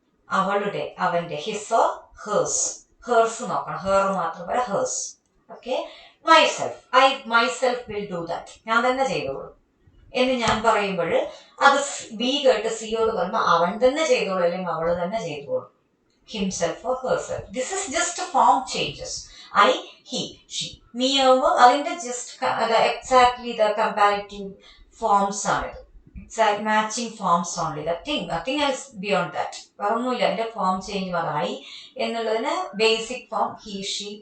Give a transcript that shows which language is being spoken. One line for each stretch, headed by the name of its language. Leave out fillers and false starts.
Malayalam: അവളുടെ, അവന്റെ, his or hers. Hers നോക്കണം, ഹേർ മാത്രം പറയാം, hers. Okay.
English: Myself, I myself will do that.
Malayalam: ഞാൻ തന്നെ ചെയ്തോളൂ എന്ന് ഞാൻ പറയുമ്പോൾ അത് ബി കേട്ട് സിയോട് പറയുമ്പോൾ അവൻ തന്നെ ചെയ്തോളൂ അല്ലെങ്കിൽ അവള് തന്നെ ചെയ്തോളൂ.
English: Himself or herself. This is just a form changes. I, he, she.
Malayalam: Me ആവുമ്പോൾ അതിന്റെ just
English: exactly the comparative forms
Malayalam: ആണിത്.
English: Exact matching forms only. Nothing else beyond that.
Malayalam: വേറൊന്നുമില്ല. അതിന്റെ ഫോം ചേഞ്ച് മാത്രം. I എന്നുള്ളതിന് ബേസിക് ഫോം he, she.